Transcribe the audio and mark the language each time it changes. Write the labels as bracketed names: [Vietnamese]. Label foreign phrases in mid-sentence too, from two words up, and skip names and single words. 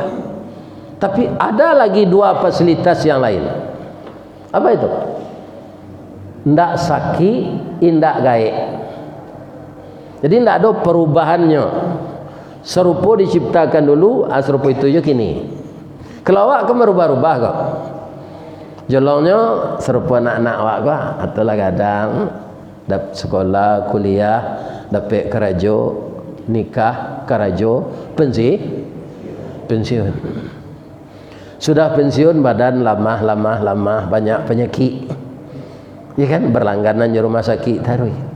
[Indonesian] Tapi ada lagi dua fasilitas yang lain. Apa itu? Tidak sakit, tidak gaib. Jadi tidak ada perubahannya. [Minangkabau] Serupa diciptakan dulu, serupa itu je kini. Kalau awak kan berubah-ubah kok. Jolongnya serupa anak-anak awak kok. [Indonesian] Atau lah kadang dapat sekolah, kuliah, dapat kerja, nikah, kerja, pensiun. Sudah pensiun badan lamah, banyak penyakit. Ya kan, berlangganan di rumah sakit taruh.